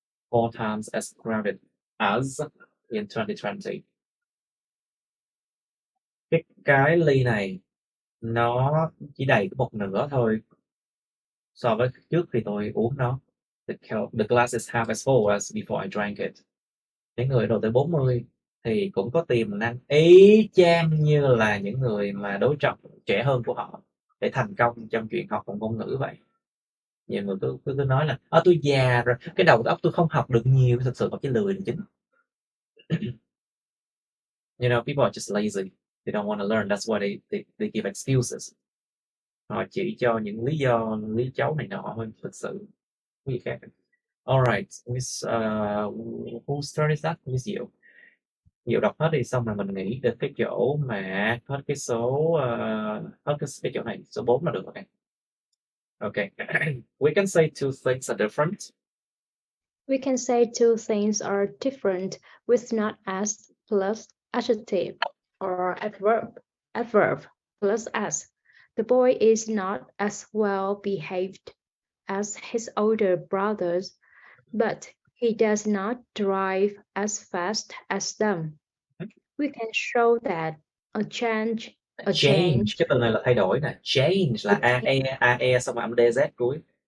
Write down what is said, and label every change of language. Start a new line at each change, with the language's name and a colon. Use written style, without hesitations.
English: 4 times as crowded as in 2020.
Vietnamese: Cái ly này nó chỉ đầy có một nửa thôi so với trước khi tôi uống nó.
English: The glass is half as full as before I drank it.
Vietnamese: Những người độ tuổi 40 thì cũng có tiềm năng y chang như là những người mà đối trọng trẻ hơn của họ để thành công trong chuyện học một ngôn ngữ vậy. Nhiều người cứ nói là tôi già rồi, cái đầu óc tôi không học được nhiều, thực sự họ chỉ lười là chính.
English: You know, people are just lazy. They don't want to learn. That's why they give excuses.
Vietnamese: Họ chỉ cho những lý do lý cháu này nọ hơn, thực sự cái gì khác.
English: Alright, Miss whose turn is that? Miss Diệu.
Vietnamese: Diệu đọc hết đi, xong rồi mình nghĩ đến cái chỗ mà hết cái số hết cái chỗ này, số 4 là được rồi.
English: Okay. We can say two things are different. We can say two things are different with not as plus adjective or adverb plus as. The boy is not as well behaved as his older brothers, but he does not drive as fast as them. We can show that a change.
Vietnamese: Cái từ này là thay đổi nè. Change là AE xong rồi âm DZ cuối.